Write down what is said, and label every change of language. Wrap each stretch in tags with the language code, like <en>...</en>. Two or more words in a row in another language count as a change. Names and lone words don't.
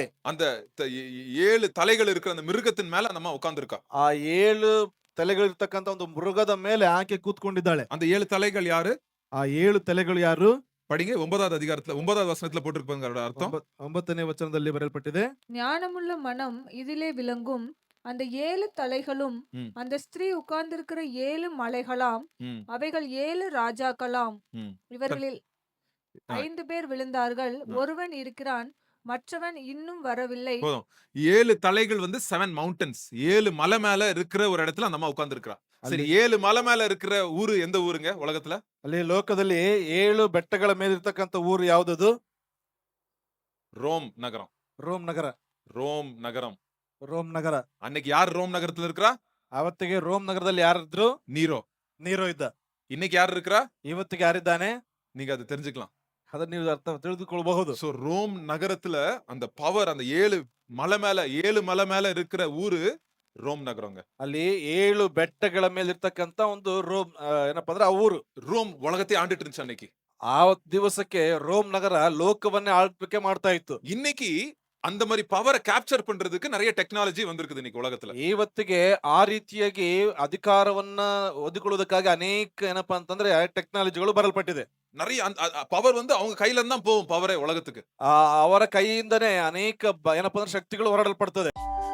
<ta>அந்த 7 தலைகள் இருக்கிற அந்த மிருகத்தின் மேல நம்ம உட்கார்ந்திருக்கா.</ta> <kn>ಆ 7 ತಲೆಗಳಿರ್ತಕ್ಕಂಥ ಒಂದು ಮೃಗದ ಮೇಲೆ ಆಕೆ ಕೂತ್ಕೊಂಡಿದ್ದಾಳೆ.</kn> <ta>அந்த 7 தலைகள் யாரு?</ta> <kn>ಆ 7 ತಲೆಗಳು ಯಾರು?</kn> <ta>படிங்க 9வது அதிகாரத்துல 9வது வசனத்துல போட்டிருப்பாங்க அதோட அர்த்தம்.</ta> <kn>9ನೇ ವಚನದಲ್ಲಿ ಬರೆಯಲ್ಪಟ್ಟಿದೆ.</kn> <ta>ஞானமுள்ள மனம் இதிலே விளங்கும். அந்த 7 தலைகளும் ம். அந்த ஸ்திரீ உட்கார்ந்திருக்கிற 7 மலைகளாம். ம், அவைகள் 7 ராஜாக்களாம். ம். இவர்களில் ஆ. 5 பேர் விழுந்தார்கள். ஆ. ஒருவன் இருக்கிறான், மற்றவன் இன்னும் வரவில்லை. போதும். 7 தலைகள் வந்து 7 மவுண்டன்ஸ். 7 மலை மேல இருக்கிற ஒரு இடத்துல அந்த அம்மா உட்கார்ந்திருக்கா. சரி, 7 மலை மேல இருக்கிற ஊரு எந்த ஊருங்க உலகத்துல?</ta> <kn>ಅಲ್ಲಿ ಲೋಕದಲ್ಲಿ 7 ಬೆಟ್ಟಗಳ ಮೇಲಿರ್ತಕ್ಕಂಥ ಊರು ಯಾವುದದು?</kn> <ta>ரோம் நகரம்.</ta> <kn>ರೋಮ್ ನಗರ.</kn> <ta>ரோம் நகரம்.</ta> <kn>ರೋಮ್ ನಗರ.</kn> <ta>அன்னைக்கு யார் ரோம் நகரத்துல இருக்கிறா?</ta> <kn>ಅವತ್ತಿಗೆ ರೋಮ್ ನಗರದಲ್ಲಿ ಯಾರಿದ್ರು?</kn> <ta>நீரோ.</ta> <kn>ನೀರೋ ಇದ್ದ.</kn> <ta>இன்னைக்கு யார் இருக்கிறா?</ta> <kn>ಇವತ್ತಿಗೆ ಯಾರಿದ್ದಾನೆ?</kn> <ta>நீங்க அதை தெரிஞ்சுக்கலாம்.</ta> <kn>ಅದನ್ನ ನೀವು ಅರ್ಥ ತಿಳಿದುಕೊಳ್ಳಬಹುದು.</kn> <ta>சோ ரோம் நகரத்துல அந்த பவர், அந்த 7 மலை மேல இருக்கிற ஊரு ரோம் நகரங்க.</ta> <kn>ಅಲ್ಲಿ 7 ಬೆಟ್ಟಗಳ ಮೇಲಿರ್ತಕ್ಕಂಥ ಒಂದು ರೋಮ್ ಏನಪ್ಪಾ ಅಂದ್ರೆ ಆ ಊರು.</kn> <ta>ரோம் உலகத்தை ஆண்டுட்டு இருந்துச்சு அன்னைக்கு.</ta> <kn>ಆ ದಿವಸಕ್ಕೆ ರೋಮ್ ನಗರ ಲೋಕವನ್ನೇ ಆಳ್ವಿಕೆ ಮಾಡ್ತಾ ಇತ್ತು.</kn> <ta>இன்னைக்கு அந்த மாதிரி பவரை கேப்சர் பண்றதுக்கு நிறைய டெக்னாலஜி வந்திருக்குது இன்னைக்கு உலகத்துல.</ta> <kn>ಇವತ್ತಿಗೆ ಆ ರೀತಿಯಾಗಿ ಅಧಿಕಾರವನ್ನ ಒದಿಕೊಳ್ಳುವುದಕ್ಕಾಗಿ ಅನೇಕ ಏನಪ್ಪಾ ಅಂತಂದ್ರೆ ಟೆಕ್ನಾಲಜಿಗಳು ಬರಲ್ಪಟ್ಟಿದೆ.</kn> <ta>நிறைய பவர் வந்து அவங்க கையில இருந்து தான் போகும் பவரே உலகத்துக்கு.</ta> <kn>ಅವರ ಕೈಯಿಂದನೇ ಅನೇಕ ಏನಪ್ಪಾ ಅಂದ್ರೆ ಶಕ್ತಿಗಳು ಹೊರಡಲ್ಪಡ್ತದೆ.</kn>